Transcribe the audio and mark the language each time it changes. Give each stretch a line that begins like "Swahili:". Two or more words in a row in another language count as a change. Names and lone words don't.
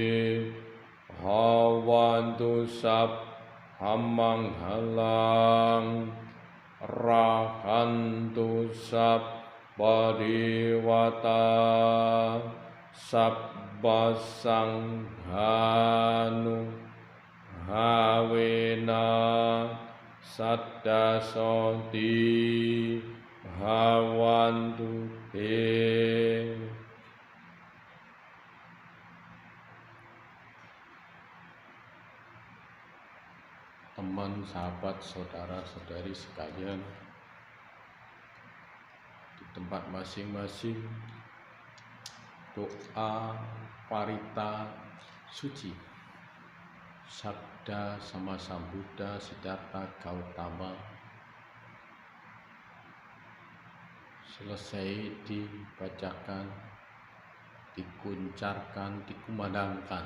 Pali: hawantu sappamanggalang rahantu sabba dewata sabba sanghanu havena saddha soti hawantu te.
Indonesian: Teman, sahabat, saudara-saudari sekalian, di tempat masing-masing doa parita suci sabda sama Sambuddha Siddhartha Gautama selesai dibacakan, dikuncarkan, dikumandangkan.